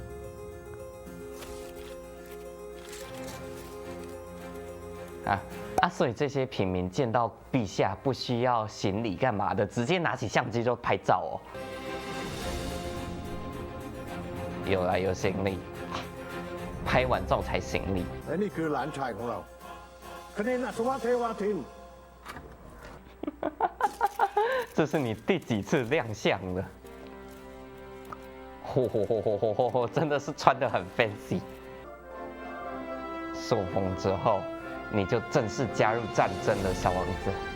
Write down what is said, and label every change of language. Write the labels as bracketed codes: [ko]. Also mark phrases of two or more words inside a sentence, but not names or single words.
[zh] 所以这些平民见到陛下不需要行礼干嘛的，直接拿起相机就拍照哦。有啦，有行礼，拍完照才行礼。 [th] และนี่คือหลานชายของเราคณินอัศวะเทวาทิน [zh] 这是你第几次亮相了？真的是穿得很 fancy。受封之后，你就正式加入战争了，小王子。